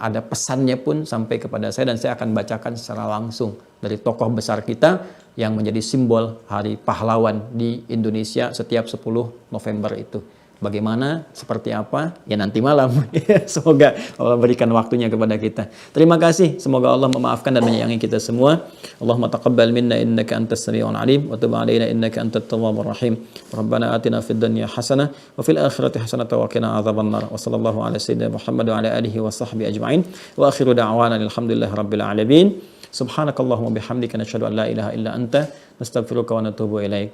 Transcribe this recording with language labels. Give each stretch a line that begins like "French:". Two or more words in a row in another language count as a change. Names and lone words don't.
Indonesian: Ada pesannya pun sampai kepada saya, dan saya akan bacakan secara langsung dari tokoh besar kita yang menjadi simbol Hari Pahlawan di Indonesia setiap 10 November itu. Bagaimana, seperti apa, ya nanti malam. Semoga Allah berikan waktunya kepada kita. Terima kasih, semoga Allah memaafkan dan menyayangi kita semua.
Arabic: اللهم تقبل منا إنك أنت السميع العليم وتب علينا إنك أنت التواب الرحيم. ربنا آتنا في الدنيا حسنة وفي الآخرة حسنة وقنا عذاب النار. وصلى الله على سيدنا محمد وعلى آله وصحبه أجمعين وآخر دعوانا الحمد لله رب العالمين. سبحانك اللهم بحمدك نشهد أن لا إله إلا أنت نستغفرك ونتوب إليك.